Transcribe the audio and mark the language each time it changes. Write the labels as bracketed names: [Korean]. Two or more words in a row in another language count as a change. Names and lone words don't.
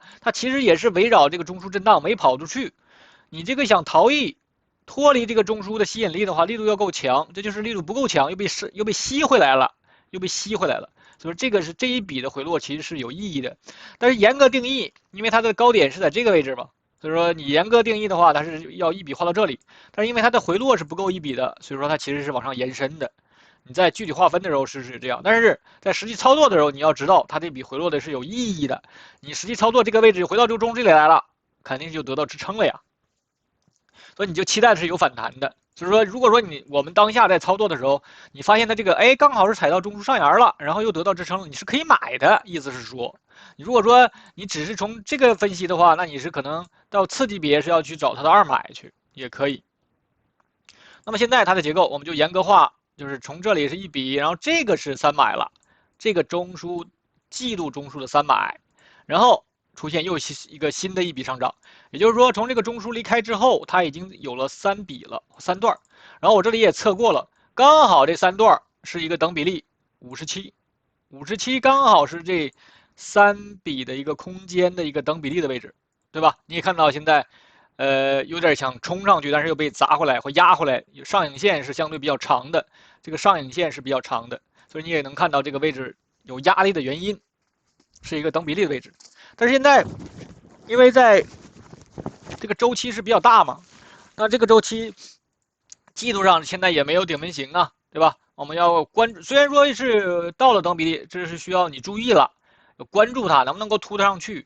[Chinese] 它其實也是圍繞這個中樞震盪沒跑出去，你這個想逃逸、脫離這個中樞的吸引力的話，力度要夠強，這就是力度不夠強，又被吸回來了。所以這個是這一筆的回落其實是有意義的，但是嚴格定義，因為它的高點是在這個位置嘛，所以說你嚴格定義的話，它是要一筆畫到這裡，但是因為它的回落是不夠一筆的，所以說它其實是往上延伸的。你在具體劃分的時候是這樣，但是在實際操作的時候，你要知道它這筆回落的是有意義的。你實際操作這個位置回到這個中樞裡來了，肯定就得到支撐了呀。所以你就期待的是有反彈的。就是說，如果說我們當下在操作的時候，你發现它這個剛好是踩到中樞上沿了，然後又得到支撐了，你是可以買的。意思是說，你如果說你只是從這個分析的話，那你是可能到次級別是要去找它的2買去，也可以。那麼現在它的結構，我們就嚴格化。就是從這裡是一筆，然後這個是3買了，這個中樞季度中樞的3買，然後出現又一個新的一筆上漲，也就是說從這個中樞離開之後，它已經有了3筆了，3段，然後我這裡也測過了，剛好這3段是一個等比例57剛好是這3筆的一個空間的一個等比例的位置，對吧？你也看到現在。有點想衝上去，但是又被砸回來或壓回來。上影線是相對比較長的，這個上影線是比較長的，所以你也能看到這個位置有壓力的原因，是一個等比例的位置。但是現在，因為在這個周期是比較大嘛，那這個周期季度上現在也沒有頂分型啊，對吧？我們要關注，雖然說是到了等比例，這是需要你注意了，要關注它能不能夠突得上去。